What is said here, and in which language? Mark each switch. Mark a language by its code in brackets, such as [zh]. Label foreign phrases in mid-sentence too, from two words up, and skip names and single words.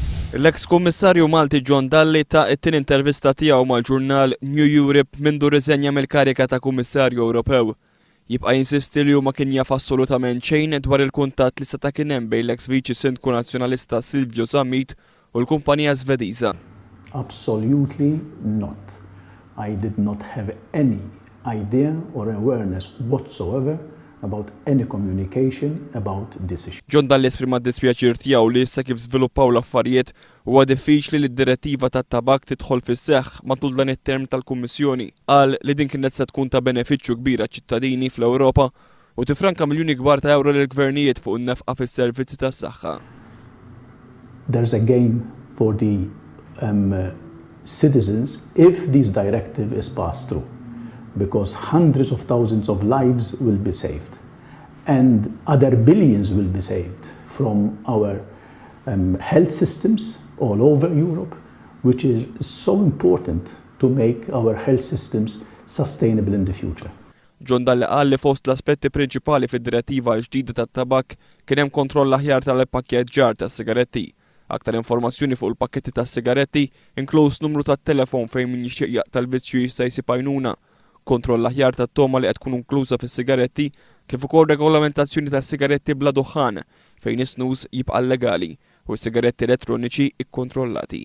[mt] L-eks kummissarju Malti John Dalli ta' it-tin intervista tiegħu mal-ġurnal New Europe mindu riżenja mill-karika ta' Kummissarju Ewropew. Jibqa' jinsisti li huma kien jaf assolutament xejn dwar il-kuntatt li seta' kien hemm bejn l-eks viċi sindku nazzjonalista Silvio Zammit u l-kumpanija Svediża. [en] Absolutely not. I did not have any idea or awareness whatsoever about any communication about this issue. [mt] John Dalli esprima d-dispjaċir tiegħu li issa kif żviluppaw l-affarijiet huwa diffiċli li d-direttiva tat-tabak tidħol fis-seħħ matul dan it-term tal-Kummissjoni. Qal li din kienet se tkun ta' benefiċċju kbir ċittadini fl-Ewropa u tifranka miljuni kbar ta' euro lill-gvernijiet fuq in-nefqa fis-servizzi tas-saħħa. [en] There's a gain for the citizens if this directive is passed through, because hundreds of thousands of lives will be saved and other billions will be saved from our health systems all over Europe, which is so important to make our health systems sustainable in the future. [mt] John Dalli qal li fost l-aspetti prinċipali fid-direttiva l-ġdida tat-tabak kien hemm kontroll aħjar tal-pakkeġġar tas-sigaretti. Aktar informazzjoni fuq il-pakketti tas-sigaretti inkluż numru tat-telefon fejn min jixtieq jaqta' l-vizzju jista' jsib għajnuna, kontroll aħjar tat-toma li qed tkun inkluża fis-sigaretti kif ukoll regolamentazzjoni tas-sigaretti bla duħan fejn is-snus jibqa' legali u s-sigaretti elettroniċi ikkontrollati.